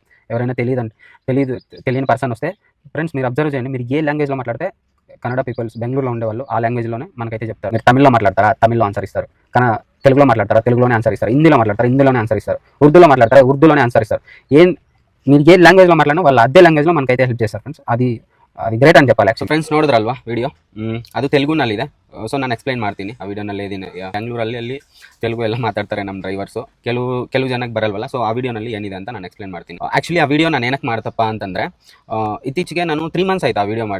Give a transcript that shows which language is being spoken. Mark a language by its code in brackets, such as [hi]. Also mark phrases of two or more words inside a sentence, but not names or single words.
[te] ఎవరైనా తెలియని పర్సన్ వస్తే ఫ్రెండ్స్ మీరు అబ్జర్వ్ చేయండి, మీరు ఏ లాంగ్వేజ్లో మాట్లాడితే కన్నడ పీపుల్స్ బెంగళూరులో ఉండేవాళ్ళు ఆ లాంగ్వేజ్లోనే మనకైతే చెప్తారు. మీరు తమిళ్లో మాట్లాడతారా, తమిళ్లో ఆన్సర్ ఇస్తారు. కానీ తెలుగులో మాట్లాడతారా, తెలుగులోనే ఆన్సర్ ఇస్తారు. హిందీలో మాట్లాడతారా, హిందీలోనే ఆన్సర్ ఇస్తారు. ఉర్దూలో మాట్లాడతారా, ఉర్దూలోనే ఆన్సర్ ఇస్తారు. మీరు ఏ లాంగ్వేజ్లో మాట్లాడినా వాళ్ళు అదే లాంగ్వేజ్లో మనకైతే హెల్ప్ చేస్తారు ఫ్రెండ్స్. అది ಗ್ರೇಟ್ ಅಂತ చెప్పాలి. [kn] ಆ್ಯಕ್ಚುಲಿ ಫ್ರೆಂಡ್ಸ್ ನೋಡಿದ್ರಲ್ವಾ ವಿಡಿಯೋ, ಅದು ತೆಲುಗುನಲ್ಲಿದೆ. ಸೊ ನಾನು ಎಕ್ಸ್ಪ್ಲೈನ್ ಮಾಡ್ತೀನಿ ಆ ವಿಡಿಯೋನಲ್ಲಿ. ಏನಿದೆ ಬೆಂಗಳೂರಲ್ಲಿ ತೆಲುಗು ಎಲ್ಲ ಮಾತಾಡ್ತಾರೆ ನಮ್ಮ ಡ್ರೈವರ್ಸು, ಕೆಲವು ಜನಕ್ಕೆ ಬರಲ್ವಲ್ಲ. ಸೊ ಆ ವಿಡಿಯೋನಲ್ಲಿ ಏನಿದೆ ಅಂತ ನಾನು ಎಕ್ಸ್ಪ್ಲೈನ್ ಮಾಡ್ತೀನಿ. ಆ್ಯಕ್ಚುಲಿ ಆ ವಿಡಿಯೋ ನಾನು ಏನಕ್ಕೆ ಮಾಡ್ತಪ್ಪ ಅಂತಂದರೆ, ಇತ್ತೀಚೆಗೆ ನಾನು 3 months ಆಯಿತು ಆ ವಿಡಿಯೋ ಮಾಡಿ.